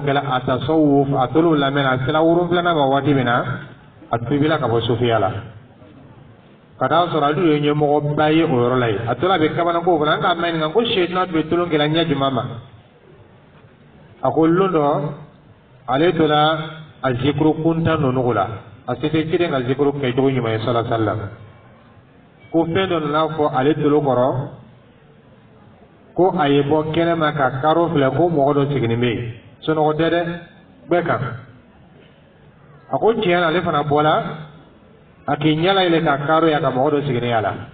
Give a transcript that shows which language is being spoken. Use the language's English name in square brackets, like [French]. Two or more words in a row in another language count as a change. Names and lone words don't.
[Bambara] kɛla a tasawuf a tolu lamɛnna a sera 7 ma waati min na a tubila ka bɔ sufiya la ka taa sɔrɔ ale ye ɲɛmɔgɔba ye o yɔrɔ la yen a tora a bɛ kamana ko fana an k'a mɛn nin ko sitana tun bɛ tulon kɛla ɲɛ jumɛn ma a ko lon dɔ ale tora a zikuru kuntan ninnu la a se tɛ cilen ka zikuru kɛcogo ɲuman ye [Arabic] صلى الله عليه وسلم [Bambara] ko fɛn dɔ nana fɔ ale tolo kɔrɔ ko a ye bɔ kɛnɛma ka karo filɛ ko mɔgɔ dɔ sigilen bɛ yen sunɔgɔ tɛ dɛ bɛɛ kan a ko tiɲɛ na ale fana bɔla a k'i ɲɛla yɛlɛ ka karo ya ka mɔgɔ dɔ sigilen y'a la